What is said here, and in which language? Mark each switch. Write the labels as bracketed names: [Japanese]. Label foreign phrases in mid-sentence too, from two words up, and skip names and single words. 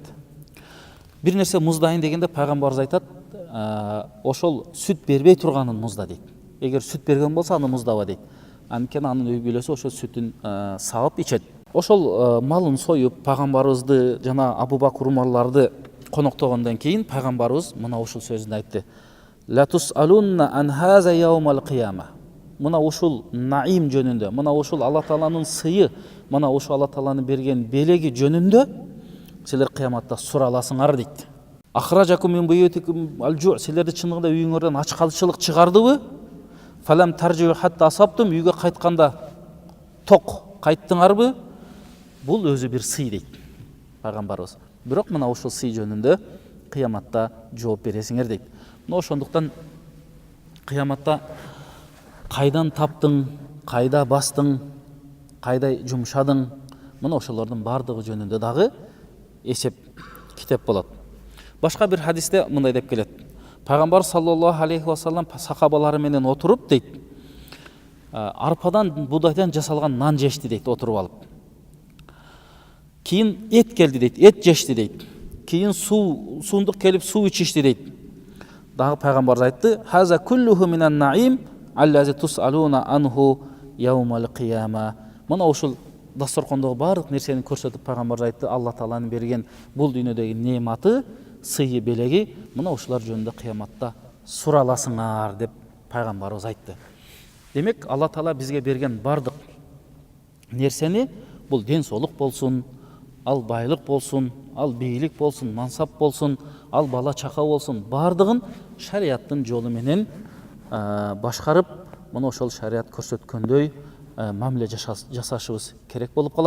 [Kyrgyz] Бир нерсе муздайын дегенде пайгамбарыбыз айтат: ошол сүт бербей турганын музда дейт. Эгер сүт берген болсо аны муздаба дейт. Анткени анын үй бүлөсү ошол сүтүн сабып ичет. Ошол малын союп пайгамбарыбызды жана Абу Бакр, Умарларды коноктогондон кийин пайгамбарыбыз мына ушул сөзүн айтты: [Arabic] لتسألن عن هذا يوم القيامة. [Kyrgyz] Мына ушул наим жөнүндө, мына ушул Алла Тааланын сыйы, мына ушул Алла Тааланын берген белеги жөнүндө силер кыяматта сураласыңар дейт. [Arabic] أخرجكم من بيوتكم الجوع, [Kyrgyz] силерди чыныгында үйүңөрдөн ач калчылык чыгардыбы? [Arabic] فلم ترجعوا حتى أصبتم, [Kyrgyz] үйгө кайтканда ток кайттыңарбы? Бул өзү бир сый дейт пайгамбарыбыз. Бирок мына ушул сый жөнүндө кыяматта жооп бересиңер дейт. Мына ошондуктан кыяматта кайдан таптың, кайда бастың, кайда жумшадың, мына ошолордун бардыгы жөнүндө дагы эсеп китеп болот. Башка бир хадисте мындай деп келет: пайгамбар [Arabic] صلى الله عليه وسلم [Kyrgyz] сахабалары менен отуруп дейт, арпадан, будайдан жасалган нан жешти дейт отуруп алып. Кийин эт келди дейт, эт жешти дейт. Кийин суундук келип суу ичишти дейт. Дагы пайгамбар айтты: [Arabic] هذا كله من النعيم الذي تسألون عنه يوم القيامة. [Kyrgyz] Мына ушул дасторкондогу баардык нерсени көрсөтүп пайгамбар айтты: Алла Тааланын берген бул дүйнөдөгү нематы, сыйы, белеги, мына ушулар жөнүндө кыяматта сураласыңар деп пайгамбарыбыз айтты. Демек, Алла Таала бизге берген баардык нерсени, бул ден соолук болсун, ал байлык болсун, ал бийлик болсун, мансап болсун, ал бала чака болсун, баардыгын шариаттын жолу менен башкарып, мына ошол шарият көрсөткөндөй мамиле жасашыбыз керек болуп калат.